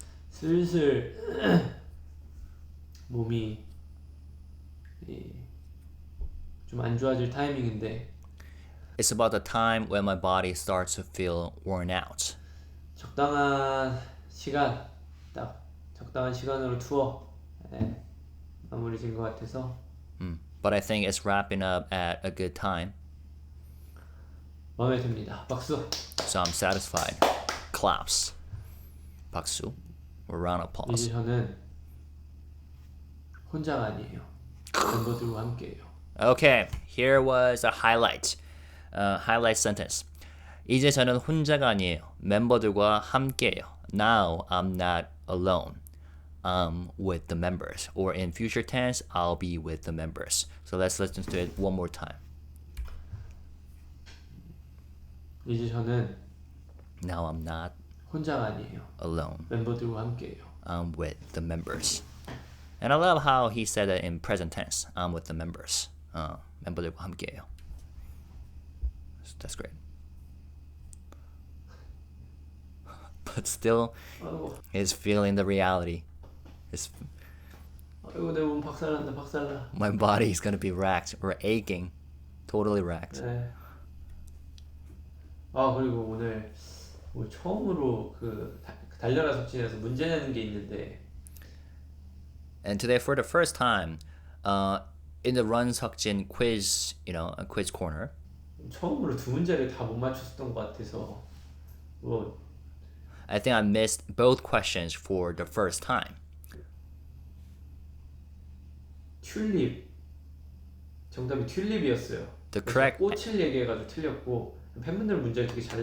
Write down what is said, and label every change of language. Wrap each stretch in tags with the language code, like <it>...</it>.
<ko>슬슬 몸이 좀 안 좋아질 타이밍인데</ko> <en>It's about the time when my body starts to feel worn out.</en> <ko>적당한 시간, 딱 적당한 시간으로 투어 마무리 진 것 같아서</ko> <en>But I think it's wrapping up at a good time.</en> <ko>마음에 듭니다. 박수.</ko> <en>So I'm satisfied. Claps.</en> <ko>박수.</ko> <en>Or round of applause.</en> <ko>이제 저는 혼자가 아니에요. 멤버들과 함께해요.</ko> <en>Okay, here was a highlight. Highlight sentence.</en> <ko>이제 저는 혼자가 아니에요. 멤버들과 함께해요.</ko> <en>Now I'm not alone. I'm with the members. Or in future tense, I'll be with the members. So let's listen to it one more time.</en> <ko>이제 저는</ko> <en>Now I'm not</en> <ko>혼자가 아니에요.</ko> <en>alone.</en> <ko>멤버들과 함께해요.</ko> <en>I'm with the members. And I love how he said it in present tense. I'm with the members.</en> <ko>멤버들과 함께해요.</ko> <en>That's great. But still,</en> <ko>아이고,</ko> <en>he's feeling the reality.</en> <ko>아이고 내 몸 박살난다 박살나.</ko> <en>My body is gonna be racked or aching, totally racked.</en> <ko>네. 아 그리고 오늘 처음으로 그 달려라 석진에서 문제 내는 게 있는데</ko> <en>And today, for the first time, in the Run Seokjin quiz, a quiz corner,</en> <ko>처음으로 두 문제를 다 못 맞췄던 것 같아서 뭐</ko> <en>I think I missed both questions for the first time.</en> <ko>튤립 정답이 튤립이었어요.</ko> <en>The correct</en> <ko>꽃을 얘기해가지고 틀렸고 팬분들 문제를 되게</ko>